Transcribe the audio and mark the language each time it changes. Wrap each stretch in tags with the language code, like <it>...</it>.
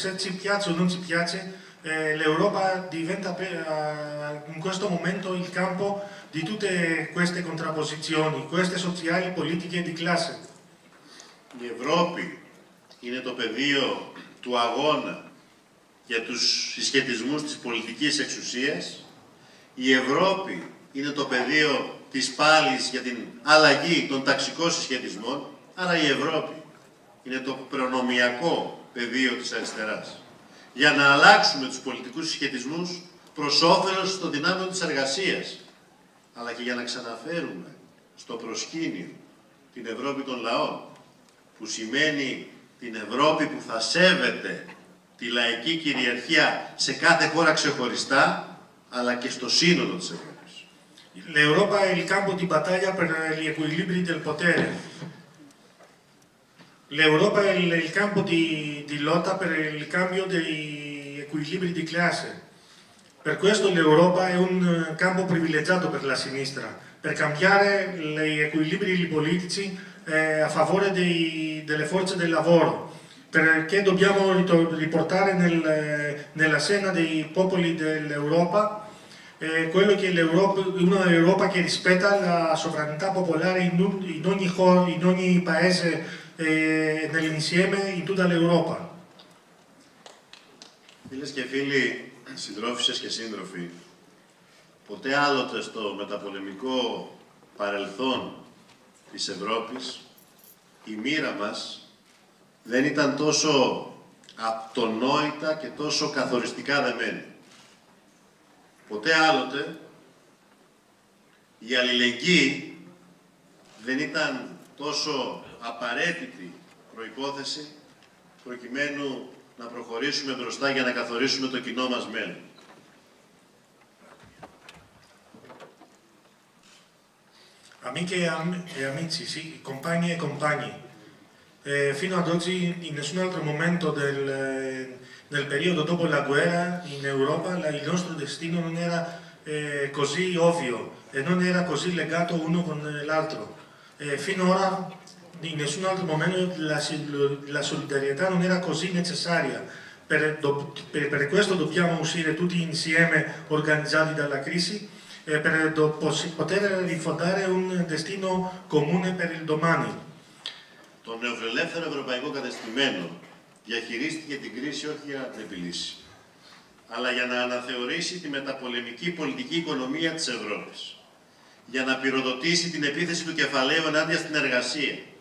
<it>Se ci piace o non ci piace, l'Europa diventa in questo momento il campo di tutte queste contrapposizioni, queste sociali, politiche e di classe.</it> <el>Η Ευρώπη είναι το πεδίο του αγώνα για τους συσχετισμούς της πολιτικής εξουσίας. Η Ευρώπη είναι το πεδίο της πάλης για την αλλαγή των ταξικών συσχετισμών. Άρα η Ευρώπη είναι το προνομιακό πεδίο της αριστεράς. Για να αλλάξουμε τους πολιτικούς συσχετισμούς προς όφελος των δυνάμεων της εργασίας, αλλά και για να ξαναφέρουμε στο προσκήνιο την Ευρώπη των λαών, που σημαίνει την Ευρώπη που θα σέβεται τη λαϊκή κυριαρχία σε κάθε χώρα ξεχωριστά, αλλά και στο σύνολο της Ευρώπης.</el> <it>L'Europa è il campo di battaglia per gli equilibri del potere. L'Europa è il campo di lotta per il cambio degli equilibri di classe. Per questo l'Europa è un campo privilegiato per la sinistra, per cambiare gli equilibri politici a favore delle forze del lavoro, perché dobbiamo riportare nella scena dei popoli dell'Europa quello che una Europa che rispetta la sovranità popolare in ogni paese nell'insieme, in tutta l'Europa.</it> <el>Φίλες και φίλοι, συντρόφισσες και σύντροφοι, ποτέ άλλοτε στο μεταπολεμικό παρελθόν της Ευρώπης η μοίρα μας δεν ήταν τόσο αυτονόητα και τόσο καθοριστικά δεμένη. Ποτέ άλλοτε η αλληλεγγύη δεν ήταν τόσο απαραίτητη προϋπόθεση προκειμένου να προχωρήσουμε μπροστά για να καθορίσουμε το κοινό μας μέλλον.</el> <it>Amiche e amici, sì, compagni e compagni, Fino ad oggi in nessun altro momento del periodo dopo la guerra in Europa il nostro destino non era così ovvio e non era così legato uno con l'altro. Finora in nessun altro momento la solidarietà non era così necessaria. Per questo dobbiamo uscire tutti insieme organizzati dalla crisi per poter rifondare un destino comune per il domani.</it> <el>Το νεοφιλελεύθερο ευρωπαϊκό κατεστημένο διαχειρίστηκε την κρίση όχι για να την επιλύσει, αλλά για να αναθεωρήσει τη μεταπολεμική πολιτική οικονομία της Ευρώπης, για να πυροδοτήσει την επίθεση του κεφαλαίου ενάντια στην εργασία,</el>